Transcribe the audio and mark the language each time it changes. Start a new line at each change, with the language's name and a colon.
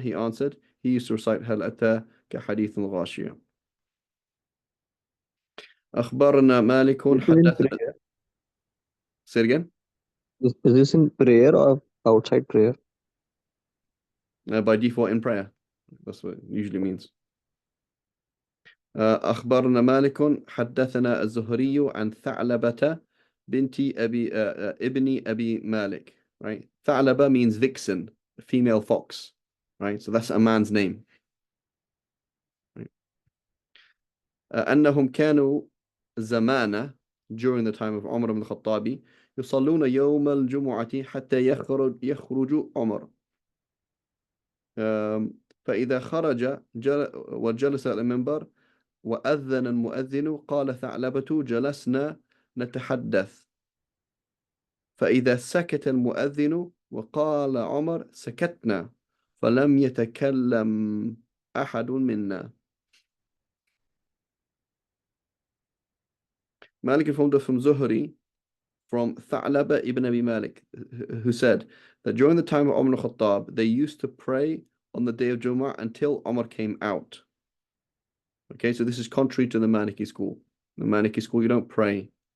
English: He answered, he used to recite Hal Ata ka Hadith al-Ghashiyah.
Arabic: أخبرنا مالك
English: This is in
Arabic: حدثنا.
English: prayer. Say it again. Is this in prayer or outside prayer? By default in prayer. That's what it usually means.
Arabic: أخبرنا مالك حدثنا الزهري عن ثعلبة بنت ابن أبي مالك.
English: Right? ثعلبة means vixen, female fox. Right? So that's a man's name. Right?
Arabic: أنهم كانوا زمانة
English: during the time of Umar ibn Khattabi
Arabic: يصلون يوم الجمعة حتى يخرج عمر. فإذا خرج وجلس على المنبر وأذن المؤذن قال ثعلبة جلسنا نتحدث فإذا سكت المؤذن وقال عمر سكتنا فلم يتكلم أحد منا.
English: Malik informed us from Zuhri from Tha'laba ibn Abi Malik, who said that during the time of Umar al-Khattab they used to pray on the day of Jumu'ah until Umar came out. Okay, so this is contrary to the Maliki school. The Maliki school, you don't pray.